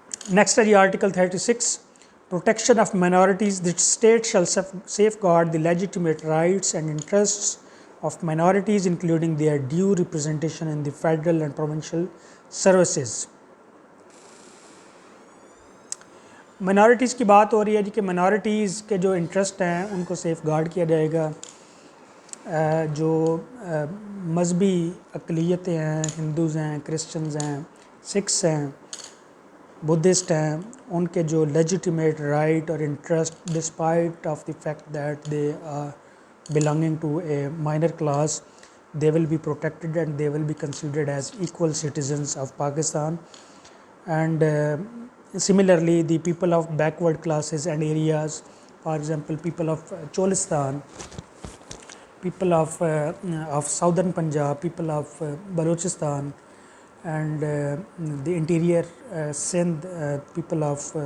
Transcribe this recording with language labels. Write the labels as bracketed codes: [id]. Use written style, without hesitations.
[en] Next is Article 36, protection of minorities. The state shall safeguard the legitimate rights and interests of minorities, including their due representation in the federal and provincial services. [ur] Minorities کی بات ہو رہی ہے جی کہ minorities کے جو interest ہیں ان کو safe guard کیا جائے گا۔ جو مذہبی اقلیتیں ہیں، ہندوز ہیں، کرسچنز ہیں، سکھس ہیں، بدھسٹ ہیں، ان کے جو لیجیٹیمیٹ رائٹ اور interest [en] Despite of the fact that they are belonging to a minor class, they will be protected and they will be considered as equal citizens of Pakistan. And similarly, the people of backward classes and areas, for example, people of Cholistan, people of southern Punjab, people of Balochistan, and the interior Sindh, people of